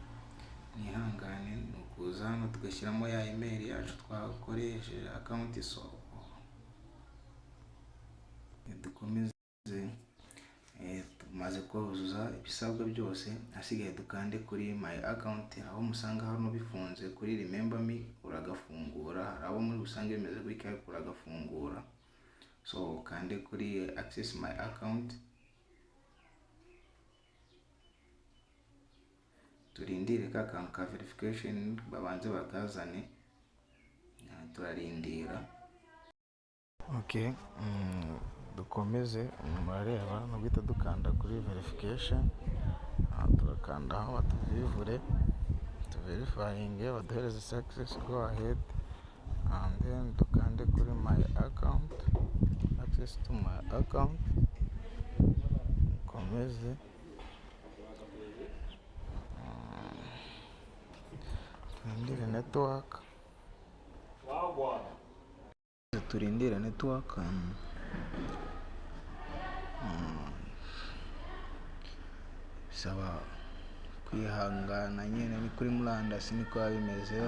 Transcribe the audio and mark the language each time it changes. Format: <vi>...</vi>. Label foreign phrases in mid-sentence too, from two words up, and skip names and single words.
<rw>Ni ukuza hano tugashyiramo ya email yacu twakoresheje account. So dukomeze, tumaze kuzuza ibisabwa byose, hasigaye dukande kuri</rw> <en>my account.</en> <rw>Aho musanga hano bifunze kuri</rw> <en>remember me</en> <rw>uragafungura, hari abo muri busange bimeze gutya uragafungura. So kande kuri</rw> <en>access my account,</en> <rw>turindire ka kantu ka verification babanze bakazane, turarindira. Okay, dukomeze. Murareba no guhita dukanda kuri verification, turakanda aho batuvivure, verifying, baduhereze success,</rw> <en>go ahead, and then</en> <rw>dukande kuri</rw> <en>my account, access to my account.</en> <rw>Komeze turindire network. Saba kwihangana nyine, ni kuri murandasi niko bimeze.</rw>